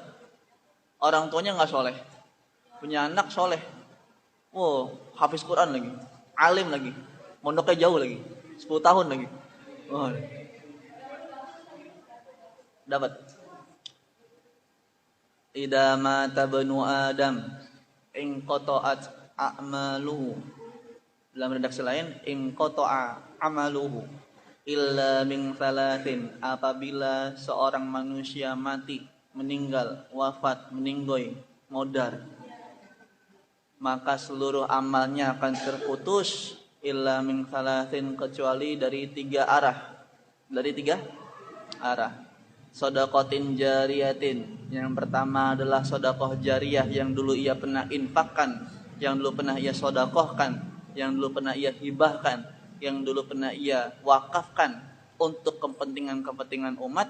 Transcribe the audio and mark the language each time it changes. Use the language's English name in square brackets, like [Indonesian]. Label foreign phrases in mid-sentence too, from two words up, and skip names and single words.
[Indonesian] Orang tuanya nggak soleh, punya anak soleh, hafiz Quran lagi, alim lagi, mondoknya jauh lagi, 10 tahun lagi, dapat. [Arabic] إذا مات بنو آدم انقطعت أعماله. [Indonesian] Dalam redaksi lain, [Arabic] انقطع عمله إلا من ثلاث. [Indonesian] Apabila seorang manusia mati, meninggal, wafat, meninggoy, modar, maka seluruh amalnya akan terputus [Arabic] إلا من ثلاث, [Indonesian] kecuali dari 3 arah. Dari 3 arah. [Arabic] صدقة جارية, [Indonesian] yang pertama adalah sedekah jariyah yang dulu ia pernah infakkan, yang dulu pernah ia sedekahkan, yang dulu pernah ia hibahkan, yang dulu pernah ia wakafkan untuk kepentingan-kepentingan umat.